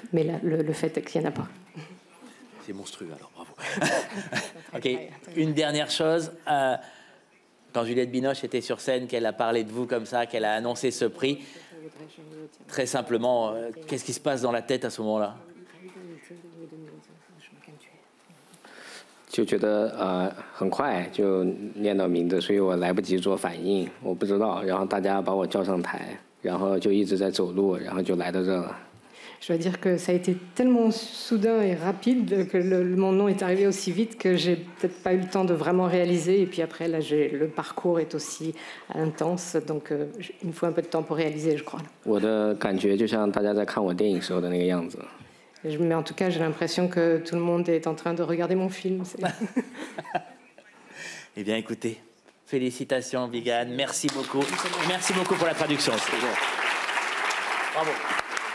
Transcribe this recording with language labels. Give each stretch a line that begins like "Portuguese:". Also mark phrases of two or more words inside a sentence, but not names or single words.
French: Mais là, le fait est qu'il n'y en a pas. C'est monstrueux, alors bravo. Ok, une dernière chose. Quand Juliette Binoche était sur scène, qu'elle a parlé de vous comme ça, qu'elle a annoncé ce prix, très simplement, qu'est-ce qui se passe dans la tête à ce moment-là?
Chinese: 就觉得很快就念到名字，所以我来不及做反应，我不知道。然后大家把我叫上台，然后就一直在走路，然后就来到这了。
French: Je dois dire que ça a été tellement soudain et rapide que mon nom est arrivé aussi vite que j'ai peut-être pas eu le temps de vraiment réaliser. Et puis après, là, le parcours est aussi intense, donc il me faut un peu de temps pour réaliser, je crois.
Chinese: 我的感觉就像大家在看我电影时候的那个样子。
French: Mais en tout cas, j'ai l'impression que tout le monde est en train de regarder mon film. Eh bien, écoutez, félicitations, Viviane. Merci beaucoup. Merci beaucoup pour la traduction. Bravo.